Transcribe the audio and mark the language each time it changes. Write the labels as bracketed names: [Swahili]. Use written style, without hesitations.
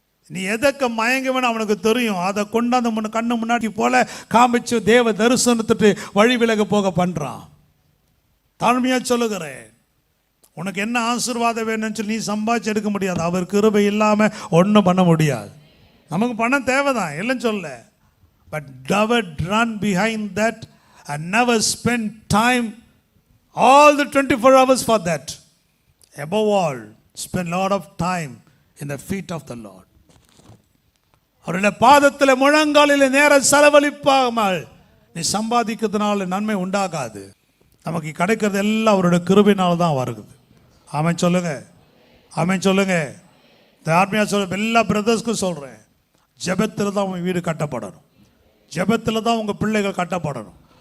[Tamil] நீ எதற்கு மயங்குவன்னு அவனுக்கு தெரியும். அதை கொண்டாந்து கண்ணு முன்னாடி போல காமிச்சு தேவ தரிசனத்துட்டு வழி விலக போக பண்றான். தாழ்மையா சொல்லுகிறேன், உனக்கு என்ன ஆசீர்வாதம் வேணும்னு சொல்லி நீ சம்பாதிச்சு எடுக்க முடியாது. அவர் கிருபை இல்லாம ஒன்றும் பண்ண முடியாது. நமக்கு பணம் தேவைதான் இல்லைன்னு சொல்ல, but [English] never run behind that and never spend time all the 24 hours for that. Above all, spend a lot of time in the feet of the Lord. [Tamil] அவருடைய பாதத்தில் முழங்காலில் நேரம் செலவழிப்பாமல் நீ சம்பாதிக்கிறதுனால நன்மை உண்டாகாது. நமக்கு கிடைக்கிறது எல்லாம் அவருடைய கிருபையினால தான் வருது. ஆமென் சொல்லுங்க, ஆமென் சொல்லுங்க. ஆர்மியா சொல்ல எல்லா பிரதர்ஸ்க்கும் சொல்றேன், ஜெபத்தில் தான் உங்க வீடு கட்டப்படணும், ஜெபத்தில் தான் உங்க பிள்ளைகள் கட்டப்படணும்.